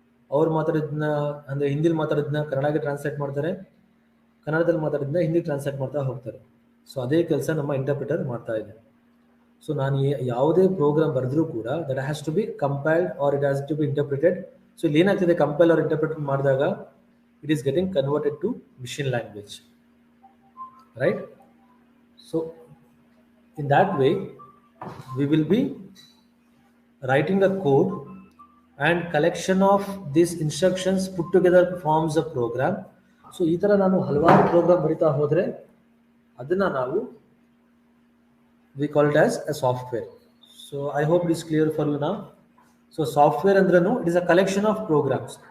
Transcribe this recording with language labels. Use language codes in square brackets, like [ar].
[kn] ಅವ್ರು ಮಾತಾಡಿದ್ನ ಅಂದರೆ ಹಿಂದಿಲಿ ಮಾತಾಡಿದ್ನ ಕನ್ನಡಕ್ಕೆ ಟ್ರಾನ್ಸ್ಲೇಟ್ ಮಾಡ್ತಾರೆ, ಕನ್ನಡದಲ್ಲಿ ಮಾತಾಡಿದ್ನ ಹಿಂದಿ ಟ್ರಾನ್ಸ್ಲೇಟ್ ಮಾಡ್ತಾ ಹೋಗ್ತಾರೆ. ಸೊ ಅದೇ ಕೆಲಸ ನಮ್ಮ ಇಂಟರ್ಪ್ರಿಟರ್ ಮಾಡ್ತಾ ಇದೆ. ಸೊ ನಾನು ಯಾವುದೇ ಪ್ರೋಗ್ರಾಮ್ ಬರೆದ್ರೂ ಕೂಡ [en] That has to be compiled or it has to be interpreted. [kn] So ಇಲ್ಲಿ ಏನಾಗ್ತಿದೆ, ಕಂಪೈಲ್ ಆರ್ ಇಂಟರ್ಪ್ರಿಟೆಡ್ ಮಾಡಿದಾಗ [en] it is getting converted to machine language, right? So in that way we will be writing a code and collection of these instructions put together forms a program. [kn] So ಈ ತರ ನಾನು ಹಲವಾರು program ಬರಿತಾ ಹೋದ್ರೆ ಅದನ್ನ ನಾವು [en] we call it as a software. So I hope it is clear for you now. So software ಅಂದ್ರೇನು, it is a collection of programs.